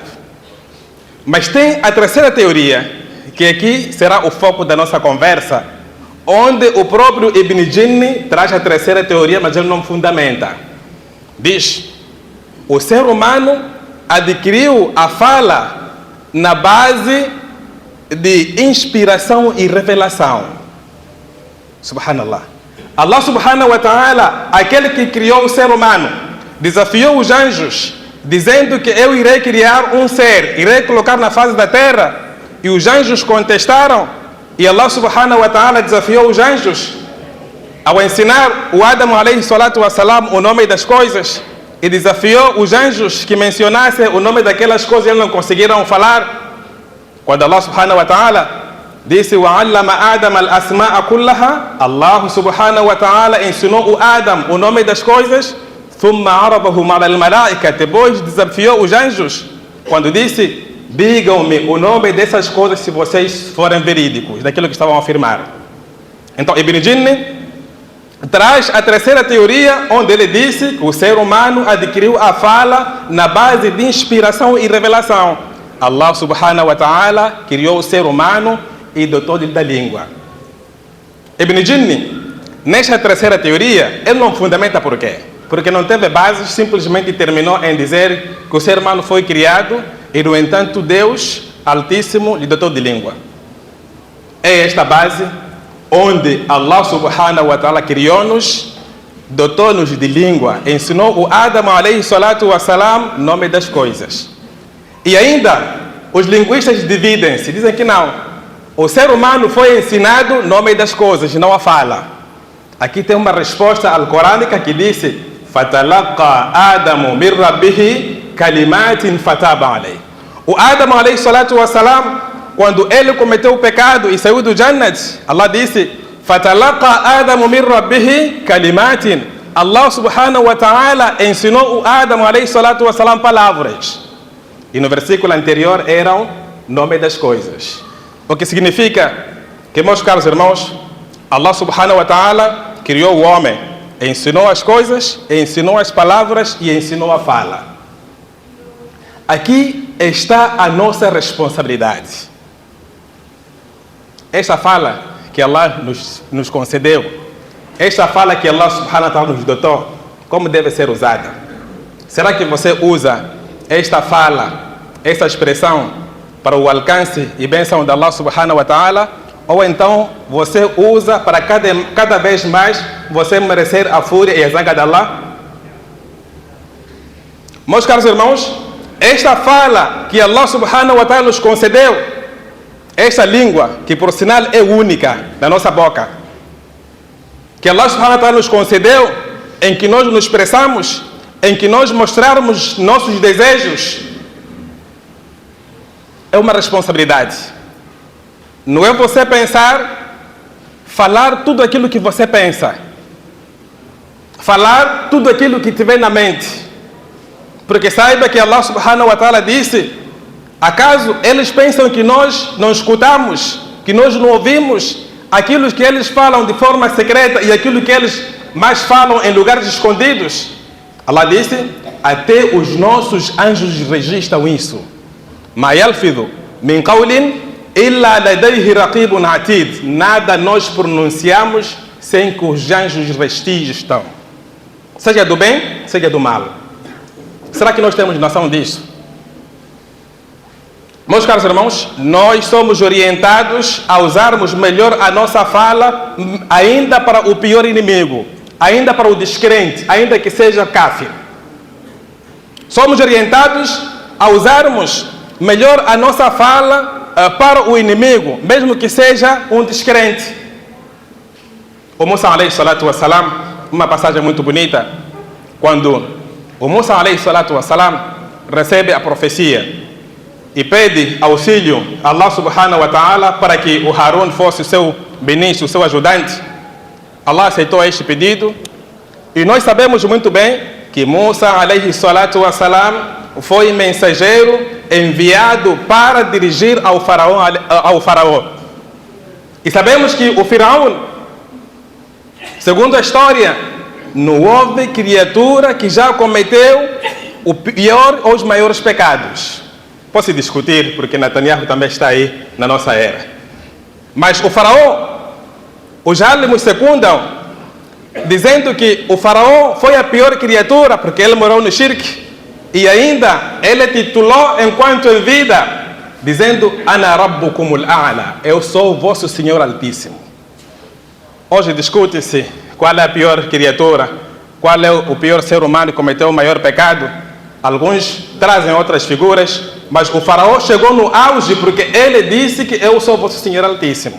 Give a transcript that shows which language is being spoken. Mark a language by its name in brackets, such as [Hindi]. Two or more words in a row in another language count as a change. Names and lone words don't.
[Portuguese] Mas tem a terceira teoria, que aqui será o foco da nossa conversa, onde o próprio Ibn Jinni traz a terceira teoria, mas ele não fundamenta. Diz: o ser humano adquiriu a fala na base de inspiração e revelação. Subhanallah. [Arabic] الله سبحانه وتعالى, [Portuguese] aquele que criou o ser humano, desafiou os anjos, dizendo que eu irei criar um ser, irei colocar na face da terra. E os anjos contestaram, e Allah [Arabic] سبحانه وتعالى [Portuguese] desafiou os anjos ao ensinar o Adam [Arabic] عليه الصلاة والسلام [Portuguese] o nome das coisas, e desafiou os anjos que mencionassem o nome daquelas coisas e eles não conseguiram falar. Quando Allah [Arabic] سبحانه وتعالى [Portuguese] disse: [Arabic] وَعَلَّمَ آدَمَ الْأَسْمَاءَ كُلَّهَا, [Portuguese] Allah [Arabic] سبحانه وتعالى [Portuguese] ensinou o Adam o nome das coisas. [Arabic] ثُمَّ عَرَضَهُمْ عَلَى الْمَلَائِكَةِ, [Portuguese] depois desafiou os anjos, quando disse: digam-me o nome dessas coisas se vocês forem verídicos, daquilo que estavam a afirmar. Então, Ibn Jinni traz a terceira teoria, onde ele disse que o ser humano adquiriu a fala na base de inspiração e revelação. Allah [Arabic] سبحانه وتعالى [Portuguese] criou o ser humano e dotou-lhe da língua. Ibn Jinni, nesta terceira teoria, ele não fundamenta por quê? Porque não teve bases, simplesmente terminou em dizer que o ser humano foi criado e, no entanto, Deus Altíssimo lhe dotou de língua. É esta base onde Allah [Arabic] سبحانه وتعالى [Portuguese] criou-nos, dotou-nos de língua, ensinou o Adam [Arabic] عليه الصلاة والسلام [Portuguese] nome das coisas. E ainda, os linguistas dividem-se, dizem que não. O ser humano foi ensinado nome das coisas, não a fala. Aqui tem uma resposta alcorânica que disse: [Arabic] فَتَلَقَّى آدَمُ مِنْ رَبِّهِ كَلِمَاتٍ فَتَابَ عَلَيْهِ. [Portuguese] O Adam [Arabic] عليه الصلاة والسلام, [Portuguese] quando ele cometeu o pecado e saiu do Jannat, Allah disse: [Arabic] فَتَلَقَّى آدَمُ مِنْ رَبِّهِ كَلِمَاتٍ. [Portuguese] Allah [Arabic] سبحانه وتعالى [Portuguese] ensinou o Adam [Arabic] عليه الصلاة والسلام [Portuguese] palavras. E no versículo anterior eram nome das coisas. O que significa que, meus caros irmãos, Allah [Arabic] سبحانه وتعالى [Portuguese] criou o homem, ensinou as coisas, ensinou as palavras e ensinou a fala. Aqui está a nossa responsabilidade. Esta fala que Allah nos concedeu, esta fala que Allah [Arabic] سبحانه وتعالى [Portuguese] nos dotou, como deve ser usada? Será que você usa esta fala, esta expressão para o alcance e bênção de Allah [Arabic] سبحانه وتعالى, [Portuguese] ou então você usa para cada vez mais você merecer a fúria e a zanga de Allah? Meus caros irmãos, esta fala que Allah [Arabic] سبحانه وتعالى [Portuguese] nos concedeu, esta língua, que por sinal é única na nossa boca, que Allah [Arabic] سبحانه وتعالى [Portuguese] nos concedeu, em que nós nos expressamos, em que nós mostrarmos nossos desejos, é uma responsabilidade. Não é você pensar, falar tudo aquilo que você pensa, falar tudo aquilo que tiver na mente. Porque saiba que Allah [Arabic] سبحانه وتعالى [Portuguese] disse, acaso eles pensam que nós não escutamos, que nós não ouvimos aquilo que eles falam de forma secreta e aquilo que eles mais falam em lugares escondidos? Allah disse, até os nossos anjos registram isso. [Arabic] ما يلفظ من قول إلا لديه رقيب عتيد. [Portuguese] Nada nós pronunciamos sem que os anjos registram. Seja do bem, seja do mal. Será que nós temos noção disso? Meus caros irmãos, nós somos orientados a usarmos melhor a nossa fala ainda para o pior inimigo, ainda para o descrente, ainda que seja kafir. Somos orientados a usarmos melhor a nossa fala para o inimigo, mesmo que seja um descrente. O Musa [Arabic] عليه الصلاة والسلام, [Portuguese] uma passagem muito bonita, quando o Musa [Arabic] عليه الصلاة والسلام [Portuguese] recebe a profecia e pede auxílio a Allah [Arabic] سبحانه وتعالى [Portuguese] para que o Harun fosse o seu ministro, o seu ajudante. Allah aceitou este pedido e nós sabemos muito bem que Musa [Arabic] عليه الصلاة والسلام [Portuguese] foi mensageiro enviado para dirigir ao faraó. E sabemos que o faraó, segundo a história, não houve criatura que já cometeu o pior ou os maiores pecados. Pode-se discutir, porque Netanyahu também está aí na nossa era. Mas o faraó, os álimos secundam, dizendo que o faraó foi a pior criatura, porque ele morou no shirk, e ainda ele titulou enquanto em vida, dizendo, [Arabic] أنا ربكم الأعلى, [Portuguese] eu sou o vosso Senhor Altíssimo. Hoje discute-se qual é a pior criatura, qual é o pior ser humano que cometeu o maior pecado. Alguns trazem outras figuras, mas o faraó chegou no auge porque ele disse que eu sou o vosso Senhor Altíssimo.